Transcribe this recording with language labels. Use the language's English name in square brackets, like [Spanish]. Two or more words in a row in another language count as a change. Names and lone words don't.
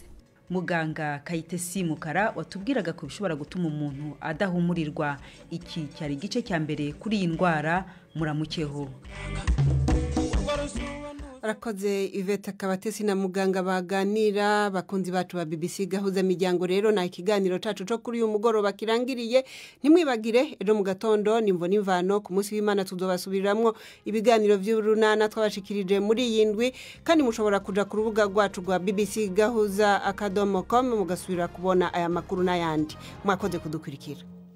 [Kinyarwanda] Muganga Kayitesi Mukara watubwiraga ko bishobora gutuma umuntu adahumurirwa. Iki cyari igice cya mbere kuri iyi ndwara. [Rundi] Muramukeho. arakoze Yvette Kabatesi na muganga baganira bakunzi bacu ba BBC gahuza miryango rero na ikiganiro cacu cyo kuri uyu mugoroba kirangiriye ntimwibagire ejo mu gatondo nimvo nimvano ku munsi w'Imana tuzobasubiramwo ibiganiro by'urunana twabashikirije muri yindwi kandi mushobora kuja ku rubuga rwacu rwa BBC gahuza akadomo.com mugasubira kubona aya makuru n'ayandi mwakoze kudukurikira.